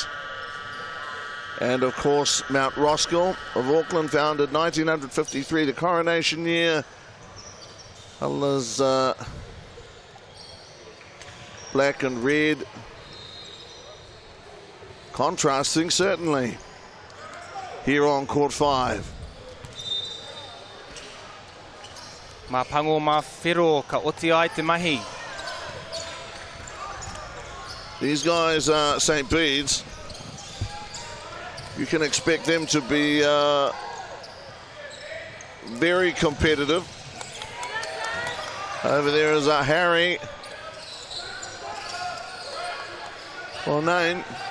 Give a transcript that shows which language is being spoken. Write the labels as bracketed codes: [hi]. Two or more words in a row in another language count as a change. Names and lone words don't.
[en] And of course, Mount Roskill of Auckland, founded 1953, the coronation year. Colours black and red. Contrasting, certainly, here on Court 5. [mi] Mā pango mā whiro, ka oti ai te mahi. [en] These guys are St. Bede's. You can expect them to be very competitive. Over there is Harry Cornane.